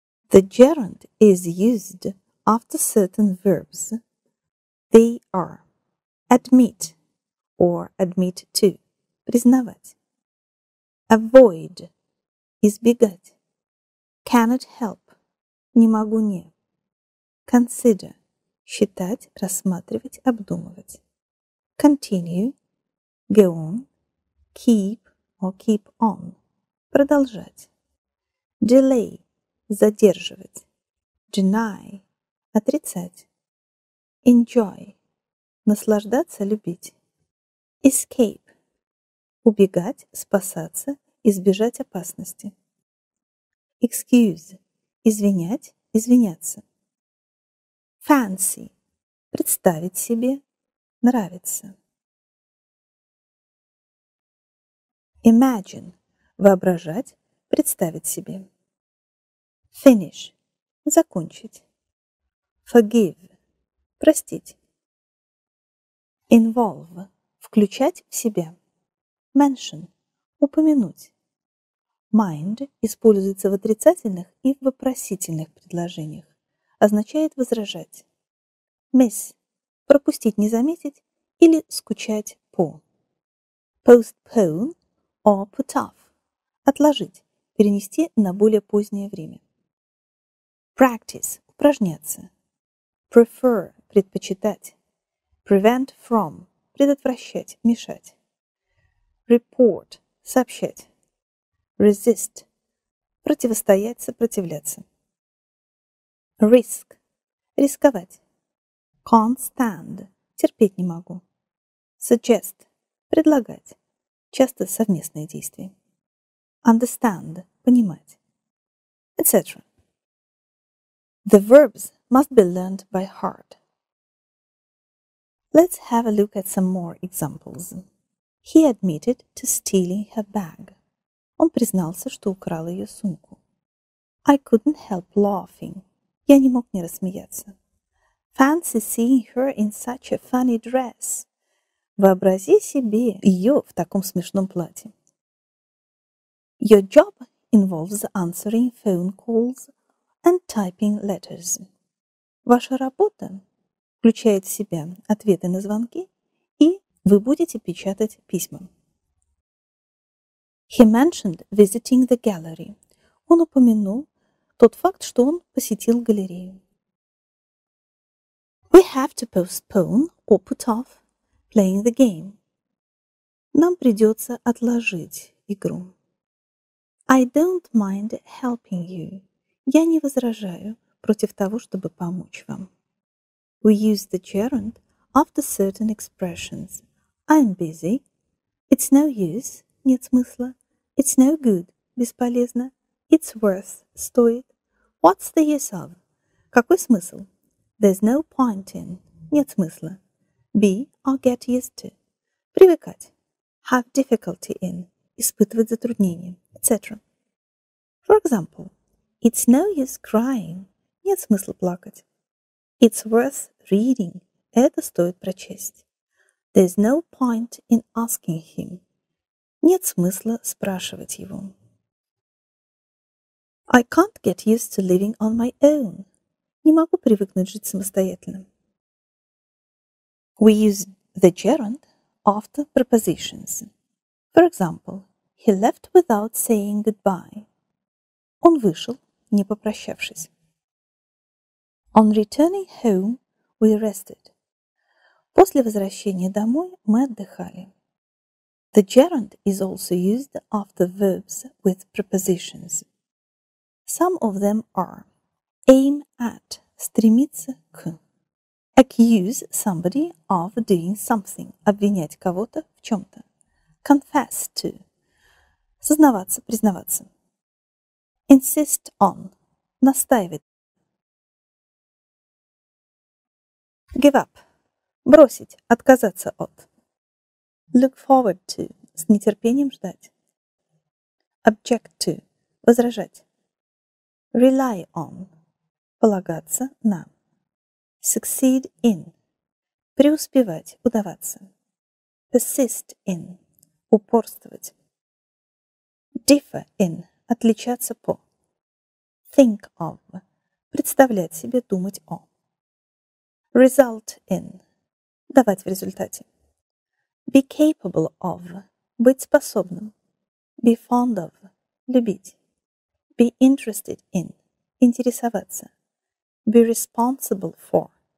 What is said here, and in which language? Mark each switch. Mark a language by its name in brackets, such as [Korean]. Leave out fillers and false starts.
[English] The gerund is used after certain verbs. They are admit or admit to, [Russian] признавать. [English] Avoid, [Russian] избегать. [English] Cannot help, [Russian] не могу не. [English] Consider, [Russian] Считать, рассматривать, обдумывать. [English] Continue, go on, keep or keep on. [Russian] Продолжать. [English] Delay, [Russian] задерживать. [English] Deny, [Russian] отрицать. [English] Enjoy, [Russian] наслаждаться, любить. [English] Escape, [Russian] убегать, спасаться, избежать опасности. [English] Excuse, [Russian] извинять, извиняться. [English] Fancy, [Russian] представить себе, нравится. [English] Imagine, [Russian] воображать, представить себе. [English] Finish, [Russian] закончить. [English] Forgive, [Russian] простить. [English] Involve, [Russian] включать в себя. [English] Mention, [Russian] упомянуть. Mind используется в отрицательных и в вопросительных предложениях. Означает возражать. [English] Miss, [Russian] пропустить, не заметить или скучать по. [English] Postpone or put off, [Russian] отложить, перенести на более позднее время. [English] Practice, [Russian] упражняться. [English] Prefer, [Russian] предпочитать. [English] Prevent from, [Russian] предотвращать, мешать. [English] Report, [Russian] сообщать. [English] Resist, [Russian] противостоять, сопротивляться. [English] Risk, [Russian] рисковать. [English] Can't stand, [Russian] терпеть не могу. [English] Suggest, [Russian] предлагать. Часто совместные действия. [English] Understand, [Russian] понимать. [English] Etc. The verbs must be learned by heart. Let's have a look at some more examples. He admitted to stealing her bag. [Russian] Он признался, что украл ее сумку. [English] I couldn't help laughing. [Russian] Я не мог не рассмеяться. [English] Fancy seeing her in such a funny dress. [Russian] Вообрази себе ее в таком смешном платье. [English] Your job involves answering phone calls and typing letters. [Russian] Ваша работа включает в себя ответы на звонки, и вы будете печатать письма. [English] He mentioned visiting the gallery. [Russian] Он упомянул тот факт, что он посетил галерею. [English] We have to postpone or put off playing the game. [Russian] Нам придется отложить игру. [English] I don't mind helping you. [Russian] Я не возражаю против того, чтобы помочь вам. [English] We use the gerund after certain expressions. I'm busy. It's no use. [Russian] Нет смысла. [English] It's no good. [Russian] Бесполезно. [English] It's worth. [Russian] Стоит. [English] What's the use of? [Russian] Какой смысл? [English] There's no point in. [Russian] Нет смысла. [English] Be or get used to. [Russian] Привыкать. [English] Have difficulty in. [Russian] Испытывать затруднения, [English] etc. For example, it's no use crying. [Russian] Нет смысла плакать. [English] It's worth reading. [Russian] Это стоит прочесть. [English] There's no point in asking him. [Russian] Нет смысла спрашивать его. [English] I can't get used to living on my own. [Russian] Не могу привыкнуть жить самостоятельно. [English] We use the gerund after prepositions. For example, he left without saying goodbye. [Russian] Он вышел, не попрощавшись. [English] On returning home, we rested. [Russian] После возвращения домой мы отдыхали. [English] The gerund is also used after verbs with prepositions. Some of them are aim at, [Russian] стремиться к. [English] Accuse somebody of doing something, [Russian] обвинять кого-то в чем-то. [English] Confess to, [Russian] сознаваться, признаваться. [English] Insist on, [Russian] настаивать. [English] Give up, [Russian] бросить, отказаться от. [English] Look forward to, [Russian] с нетерпением ждать. [English] Object to, [Russian] возражать. [English] Rely on, [Russian] полагаться на. [English] Succeed in, [Russian] преуспевать, удаваться. [English] Persist in, [Russian] упорствовать. [English] Differ in, [Russian] отличаться по. [English] Think of, [Russian] представлять себе, думать о. [English] Result in, [Russian] давать в результате. [English] Be capable of, [Russian] быть способным. [English] Be fond of, [Russian] любить. [English] Be interested in, [Russian] интересоваться. [English] Be responsible for,